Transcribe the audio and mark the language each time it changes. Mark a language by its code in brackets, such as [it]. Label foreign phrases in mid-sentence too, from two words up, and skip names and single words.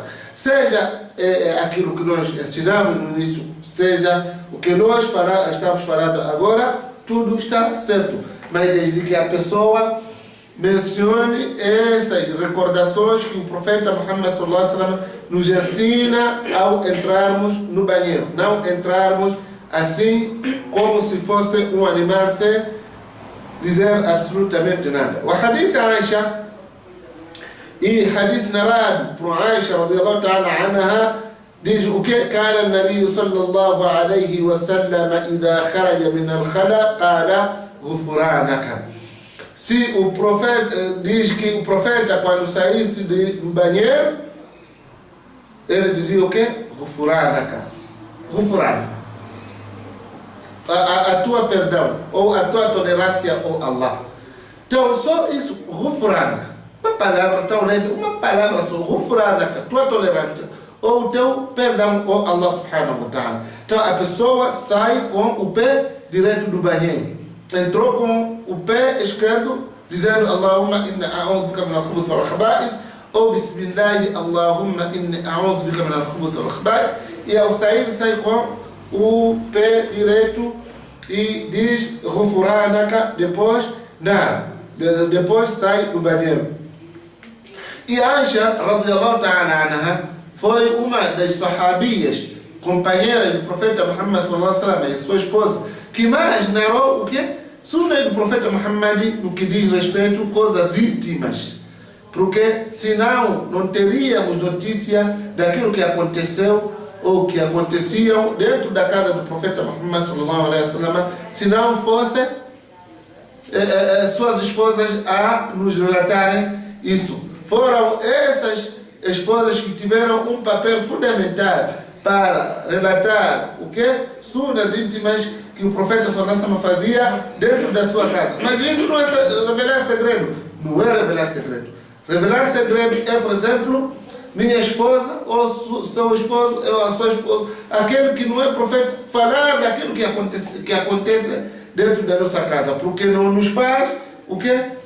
[pt] Seja aquilo que nós ensinamos no início, seja o que nós estamos falando agora, tudo está certo. Mas desde que a pessoa mencione essas recordações que o profeta Muhammad [ar] صلى الله عليه وسلم [pt] nos ensina ao entrarmos no banheiro. Não entrarmos assim como se fosse um animal sem dizer absolutamente nada. O hadith Aisha, e hadith narrado por Aisha [ar] رضي الله تعالى عنها, [pt] diz o que? [ar] كان النبي صلى الله عليه وسلم إذا خرج من الخلاء قال غفرانك. [pt] Se o profeta diz que o profeta, quando saísse do banheiro, ele dizia o que? [ar] غفرانك. غفرانك. [pt] A tua perdão, ou a tua tolerância, ou Allah. Então, só isso, Ghufranaka. Uma palavra tão leve, uma palavra só, Ghufranaka, tua tolerância, ou o teu perdão, ou Allah [ar] سبحانه وتعالى. [pt] Então, a pessoa sai com o pé direito do banheiro. Entrou com o pé esquerdo, dizendo [ar] اللهم إني أعوذ بك من الخبث والخبائث, ou بسم الله، اللهم إني أعوذ بك من الخبث والخبائث, [pt] e ao sair, sai com o pé direito e diz Ghufranaka, depois sai do banheiro. E Aisha [ar] رضي الله تعالى عنها [pt] foi uma das sahabias, companheiras do profeta Muhammad [ar] صلى الله عليه وسلم, [pt] e sua esposa, que mais narrou o quê? Sunna do profeta Muhammad no que diz respeito a coisas íntimas. Porque senão não teríamos notícia daquilo que aconteceu ou que aconteciam dentro da casa do profeta Muhammad [ar] صلى الله عليه وسلم, [pt] se não fosse suas esposas a nos relatarem isso. Foram essas esposas que tiveram um papel fundamental para relatar o que? Sunnas íntimas que o profeta [ar] صلى الله عليه وسلم [pt] fazia dentro da sua casa. Mas isso não é revelar segredo. Não é revelar segredo. Revelar segredo é, por exemplo, minha esposa, ou seu esposo, ou a sua esposa, aquele que não é profeta, falar daquilo que acontece dentro da nossa casa, porque não nos faz o quê?